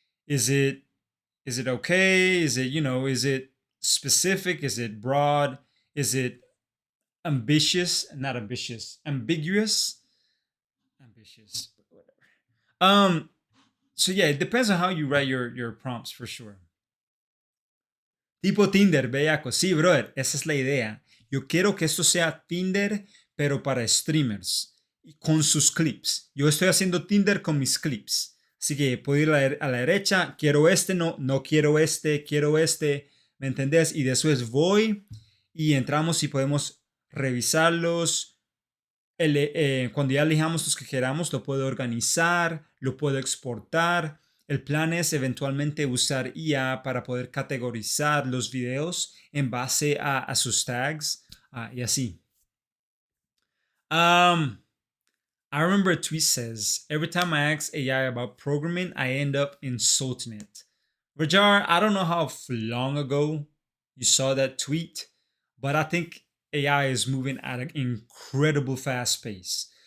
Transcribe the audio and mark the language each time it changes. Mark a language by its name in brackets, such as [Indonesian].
[English] Is it okay? Is it, is it specific? Is it broad? Is it ambitious? Not ambitious. Ambiguous? Ambitious. Whatever. So yeah, it depends on how you write your prompts for sure. [Spanish] Tipo Tinder, bellaco. Sí, brother, esa es la idea. Yo quiero que esto sea Tinder, pero para streamers. Y con sus clips. Yo estoy haciendo Tinder con mis clips. Así que puedo ir a la derecha, quiero este, no, no quiero este, ¿me entendés? Y después voy y entramos y podemos revisarlos. Cuando ya elijamos los que queramos, lo puedo organizar, lo puedo exportar. El plan es eventualmente usar IA para poder categorizar los videos en base a sus tags y así. [English] I remember a tweet says, every time I ask AI about programming, I end up insulting it. Rajar, I don't know how long ago you saw that tweet, but I think AI is moving at an incredible fast pace.